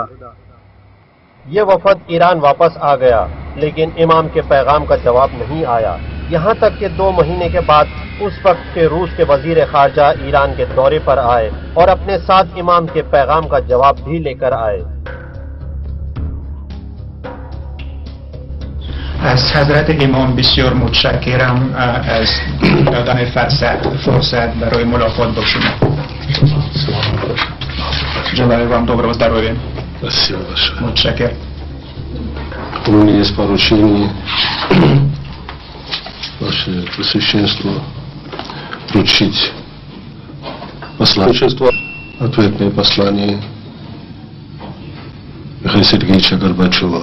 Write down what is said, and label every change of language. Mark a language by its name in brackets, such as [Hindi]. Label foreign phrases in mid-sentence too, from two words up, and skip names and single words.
[Urdu] یہ وفد ایران واپس آ گیا، لیکن امام کے پیغام کا جواب نہیں آیا، یہاں تک کہ 2 مہینے کے بعد اس وقت کے روس کے وزیر خارجہ ایران کے دورے پر آئے اور اپنے ساتھ امام کے پیغام کا جواب بھی لے کر آئے۔ [Persian] از حضرت امام بسیار متشکرم از دادن فرصت برای ملاقات با شما. جناب امام [Russian] доброго здоровья. Спасибо большое. [Persian] Мутшакер. [Russian] У меня есть поручение Ваше Пресвященство вручить посланничество, ответное послание Михаила Сергеевича Горбачева.